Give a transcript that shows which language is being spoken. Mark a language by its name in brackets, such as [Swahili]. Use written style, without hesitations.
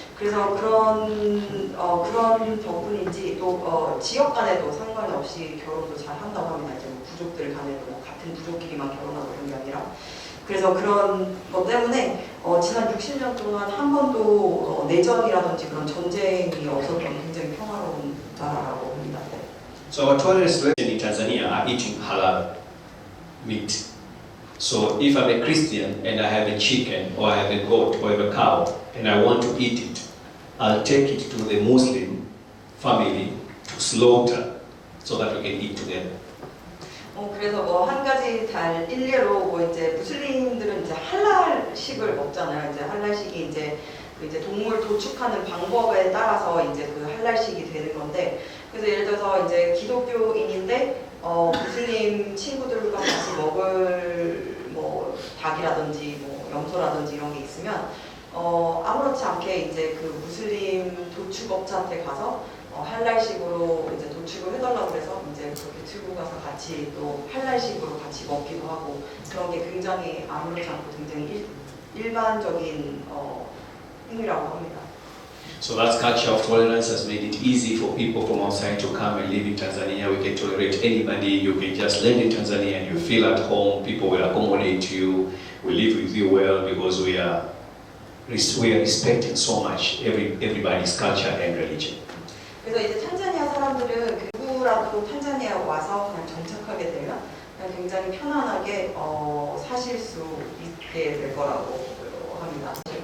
[Korean] 그래서 그런 덕분인지 또 지역 간에도 상관없이 결혼도 잘 한다고 합니다. 이제 뭐 부족들 간에도 뭐 같은 부족끼리만 결혼하고 그런 게 아니라. 그래서 그런 것 때문에 지난 60년 동안 한 번도 내전이라든지 그런 전쟁이 없었던 굉장히 평화로운 나라라고 합니다. 네. [English] So our tourists in Tanzania are eating halal meat. So if I'm a Christian and I have a chicken or I have a goat or I have a cow and I want to eat it, I'll take it to the Muslim family to slaughter so that we can eat together. [Korean] 그래서 뭐 한 가지 일례로 뭐 이제 무슬림들은 이제 할랄식을 먹잖아요. 이제 할랄식이 이제 동물 도축하는 방법에 따라서 이제 그 할랄식이 되는 건데, 그래서 예를 들어서 이제 기독교인인데 무슬림 친구들과 같이 먹을 뭐 닭이라든지 뭐 염소라든지 이런 게 있으면 아무렇지 않게 이제 그 무슬림 도축업자한테 가서 할랄식으로 이제 도축을 해달라고 해서 이제 그렇게 들고 가서 같이 또 할랄식으로 같이 먹기도 하고, 그런 게 굉장히 아무렇지 않고 굉장히 일반적인 행위라고 합니다. [English] So that culture of tolerance has made it easy for people from outside to come and live in Tanzania. We can tolerate anybody. You can just land in Tanzania and you feel at home. People will accommodate you. We live with you well because we are respecting so much everybody's culture and religion. [Korean] 그래서 이제 탄자니아 사람들은 누구라도 탄자니아에 와서 그냥 정착하게 되면 그냥 굉장히 편안하게 사실 수 있게 될 거라고 합니다.